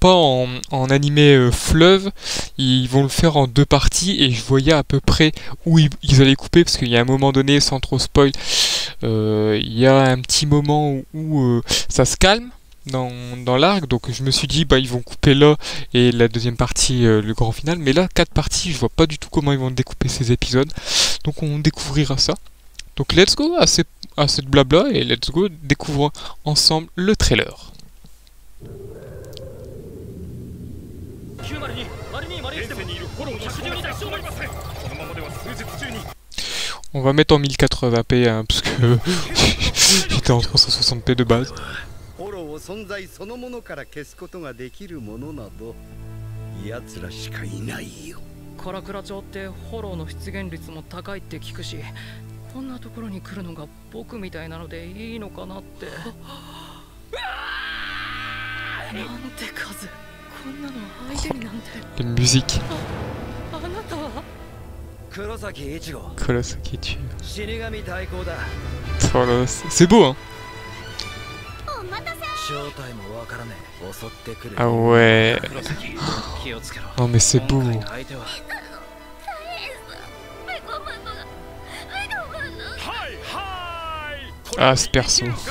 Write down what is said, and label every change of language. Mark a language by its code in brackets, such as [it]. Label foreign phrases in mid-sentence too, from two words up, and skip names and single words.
[fr] pas en animé fleuve, ils vont le faire en 2 parties, et je voyais à peu près où ils allaient couper, parce qu'il y a un moment donné, sans trop spoil, il y a un petit moment où ça se calme dans l'arc, donc je me suis dit ils vont couper là et la deuxième partie le grand final, mais là 4 parties, je vois pas du tout comment ils vont découper ces épisodes, donc on découvrira ça. Donc [en] let's go [fr] à cette blabla et [en] let's go [fr] découvrir ensemble le trailer. On va mettre en 1080p hein, parce que j'étais en 360p de base. [ja] こんなところに来るのが僕みたいなのでいいのかなって。なんて数、こんなの相手になんて。 [fr] La musique. [ja] あなたは黒崎一護。 Kurosaki Ichigo. 死神対抗だ。 [fr] C'est beau hein. Ah ouais. Non mais c'est beau. Ah, ce perso.